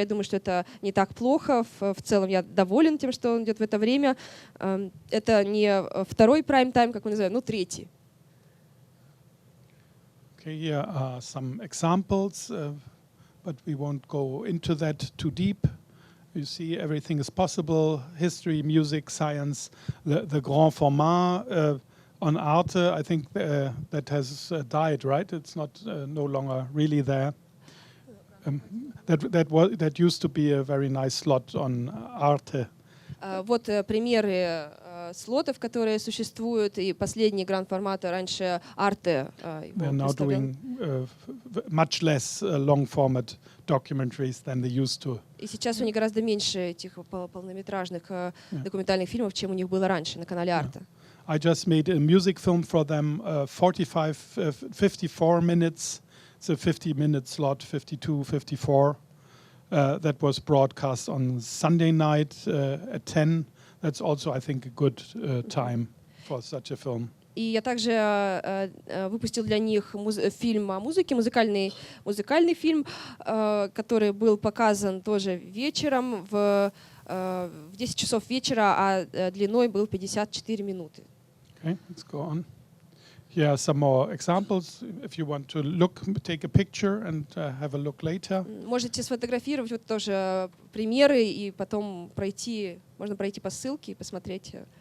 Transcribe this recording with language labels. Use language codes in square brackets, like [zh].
[ru] Я думаю, что это не так плохо. В целом я доволен тем, что он идет в это время. Это не второй прайм-тайм, как мы называем, но третий. [en] Okay, here are some examples, but we won't go into that too deep. You see, everything is possible: history, music, science. The grand format on Arte, I think that has died, right? It's not no longer really there. That used to be a very nice slot on Arte. [ru] Вот примеры слотов, которые существуют, и последний гранд-формат раньше Arte. [en] They're now doing much less long-format documentaries than they used to. [ru] И сейчас у них гораздо меньше этих полнометражных документальных фильмов, чем у них было раньше на канале Arte. [en] I just made a music film for them, 54 minutes. It's a 50-minute slot, 52, 54. That was broadcast on Sunday night at 10. That's also, I think, a good time for such a film. [ru] И я также выпустил для них фильм о музыке, музыкальный фильм, который был показан тоже вечером в 10 часов вечера, а длиной был 54 минуты. [en] Okay, let's go on. Here are some more examples. If you want to look, take a picture and have a look later. [ru] Можете сфотографировать вот тоже примеры и потом можно пройти по ссылке и посмотреть.